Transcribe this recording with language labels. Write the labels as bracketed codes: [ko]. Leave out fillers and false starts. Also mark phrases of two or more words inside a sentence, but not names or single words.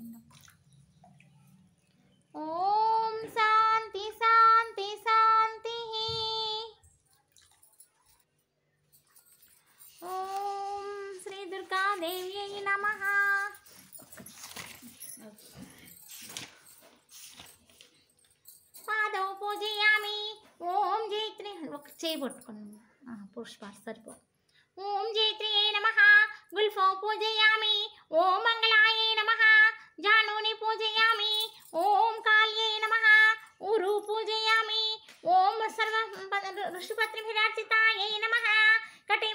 [sa] ॐ शान्ति शान्ति शान्तिः ॐ श्री दुर्गा देव्यै नमः पादौ पूजयामि ॐ जयत्री [te] ఒక చేయి పట్టుకోండి పుష్పాలు సరిపో [sa] ఓం జైత్రియై నమః గుల్ఫో పూజయామి ఓం మంగళాయై నమః జానూని పూజయామి ఓం కాళ్యై నమః ఊరు పూజయామి ఓం సర్వ ఋషిపత్రిభిరార్చితాయై నమః కటిం